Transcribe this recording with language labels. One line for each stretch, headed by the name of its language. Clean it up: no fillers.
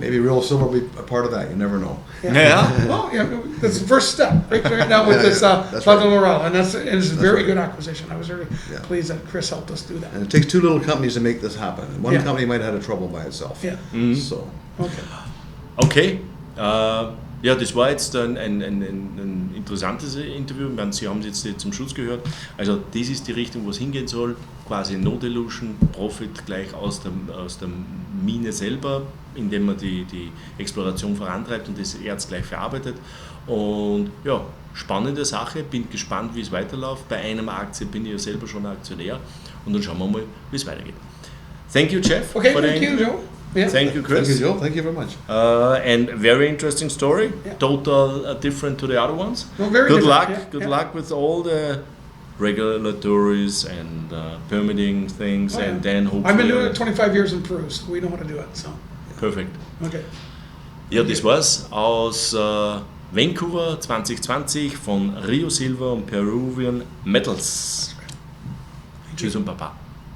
English: Maybe Rio Silver will be a part of that. You never know. Yeah. Well, that's the first step right now with this Platinum Morale, and it's a very good acquisition. I was very pleased that Chris helped us do that. And it takes 2 little companies to make this happen. One company might have had trouble by itself. Yeah. Mhm. So. Okay.
German: Ja, das war jetzt ein interessantes Interview. Ich meine, Sie haben es jetzt zum Schluss gehört. Also das ist die Richtung, wo es hingehen soll. Quasi
English: No Dilution,
German: Profit gleich aus der Mine selber, indem man die Exploration vorantreibt und das Erz gleich verarbeitet. Und ja, spannende Sache. Bin gespannt, wie es weiterläuft. Bei einem Aktie bin ich ja selber schon Aktionär. Und dann schauen wir mal, wie es weitergeht.
English: Thank you, Jeff. Okay, thank you, Joe. Yeah. Thank you, Chris. Thank you, Joe. Thank you very much. And very interesting story. Yeah. Total different to the other ones. No, very good different, luck. yeah, Good luck with all the regulatories and permitting things, and then hopefully. I've been doing it 25 years in Peru, so we know how to do it. So. Perfect. Okay.
German: Ja, das war's aus Vancouver 2020 von Rio Silver und Peruvian Metals. Tschüss und Baba.